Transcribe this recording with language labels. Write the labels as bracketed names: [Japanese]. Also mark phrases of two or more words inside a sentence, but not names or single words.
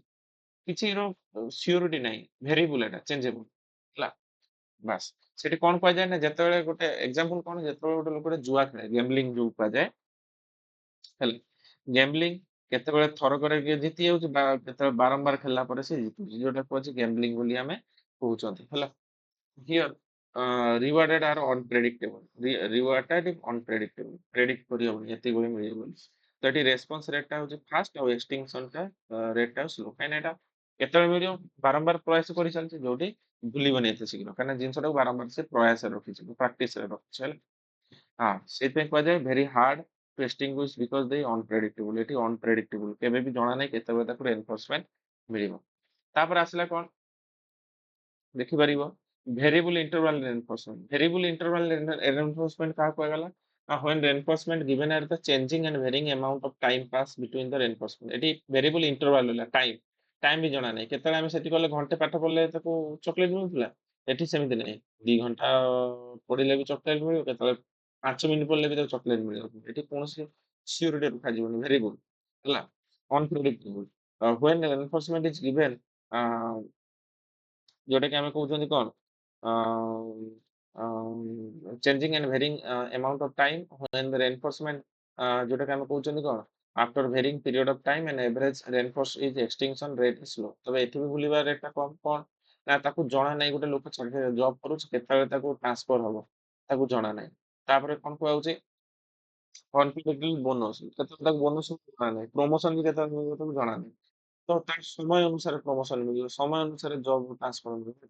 [Odia] କିଛିର ସିଓରିଟି ନାହିଁ। ଭେରିଏବଲ ଏଟା ଚେଞ୍ଜେବଲ ହେଲା। ବାସ୍। ସେଠି କଣ କୁହାଯାଏ ନା ଯେତେବେଳେ ଗୋଟେ ଏକ୍ସାମ୍ପଲ କଣ ଯେତେବେଳେ ଗୋଟେ ଲୋକଟେ ଜୁଆ ଖେଳେ ଗେମ୍ବଲିଂ ଯୋଉ କୁହାଯାଏ ହେଲା। ଗେମ୍ବଲିଂ କେତେବେଳେ ଥରକରେ କିଏ ଜିତି ଯାଉଛି ବା କେତେବେଳେ ବାରମ୍ବାର ଖେଳିଲା ପରେ ସେ ଜିତୁଛି। ଯୋଉଟା କୁହାଯାଏ ଗେମ୍ବଲିଂ ବୋଲି ଆମେ କହୁଛନ୍ତି ହେଲା। [English] Here, rewarded are unpredictable. [Odia] Reward ଟା ଏଠି unpredictable. ପ୍ରେଡିକ୍ଟ କରିହବନି ଏତିକି ବେଳେ ମିଳିବ ବୋଲି। ତ ଏଠି [English] response rate [Odia] ଟା ହଉଛି ଫାଷ୍ଟ ଆଉ ଏକ୍ସଟିଂସନ ଟା ରେଟ୍ ଟା ସ୍ଲୋ। କାହିଁକି ନା ଏଟା କେତେବେଳେ ମିଳିବ ବାରମ୍ବାର ପ୍ରୟାସ କରିଚାଲିଛି ଯୋଉଠି ଭୁଲିବନି ଏତେ ଶୀଘ୍ର। କାହିଁକି ନା ଜିନିଷଟାକୁ ବାରମ୍ବାର ସେ ପ୍ରୟାସରେ ରଖିଛି ପ୍ରାକ୍ଟିସରେ ରଖିଛି ହେଲା। ହଁ ସେଇଥିପାଇଁ କୁହାଯାଏ [English] very hard to extinguish because they unpredictable. [Odia] ଏଠି ଅନପ୍ରେଡିକ୍ଟେବଲ କେବେ ବି ଜଣା ନାହିଁ କେତେବେଳେ ତାକୁ ରେନଫୋର୍ସମେଣ୍ଟ ମିଳିବ। ତାପରେ ଆସିଲା କଣ? [English] ଦେଖିପାରିବ variable interval reinforcement. variable interval reinforcement [Odia] କାହାକୁ କୁହାଗଲା? [English] when reinforcement given at the changing and varying amount of time pass between the reinforcement। [Odia] ଏଠି [English] variable interval [Odia] ହେଲା ଟାଇମ ବି ଜଣା ନାହିଁ। କେତେବେଳେ ଆମେ ସେଠି ଗଲେ ଘଣ୍ଟେ ପାଠ ପଢିଲେ ତାକୁ ଚକୋଲେଟ ମିଳୁଥିଲା। ଏଠି ସେମିତି ନାହିଁ। 2 ଘଣ୍ଟା ପଢିଲେ ବି ଚକୋଲେଟ ମିଳିବ କେତେବେଳେ 5 ମିନିଟ୍ ପଢିଲେ ବି ତାକୁ ଚକୋଲେଟ ମିଳିବ। ଏଠି କୌଣସି ସିଓରିଟି ରଖାଯିବନି ଭେରିଏବଲ ହେଲା ଅନପ୍ରେଡିକ୍ଟେବଲ। [English] when reinforcement is given [Odia] ଯୋଉଟା କି ଆମେ କହୁଛନ୍ତି କଣ? [English] changing and varying amount of time when the reinforcement [Odia] ଯୋଉଟା କି ଆମେ କହୁଛନ୍ତି କଣ? [English] after varying period of time and average reinforce is extinction rate is low। [Odia] ତବେ ଏଠି ବି ଭୁଲିବା ରେଟ୍ ଟା କମ କଣ? ନା ତାକୁ ଜଣା ନାହିଁ ଗୋଟେ ଲୋକ ଜବ୍ କରୁଛି କେତେବେଳେ ତାକୁ ଟ୍ରାନ୍ସଫର ହବ ତାକୁ ଜଣା ନାହିଁ। ତାପରେ କଣ କୁହାଯାଉଛି? [English] unpredictable bonus [Odia] କେତେବେଳେ ତାକୁ ବୋନସ୍ ଜଣା ନାହିଁ। ପ୍ରମୋସନ ବି କେତେବେଳେ ମିଳିବ ତାକୁ ଜଣା ନାହିଁ। ତ ତା ସମୟ ଅନୁସାରେ ପ୍ରମୋସନ ମିଳିବ ସମୟ ଅନୁସାରେ [English] job transfer [Odia] ମିଳିବ।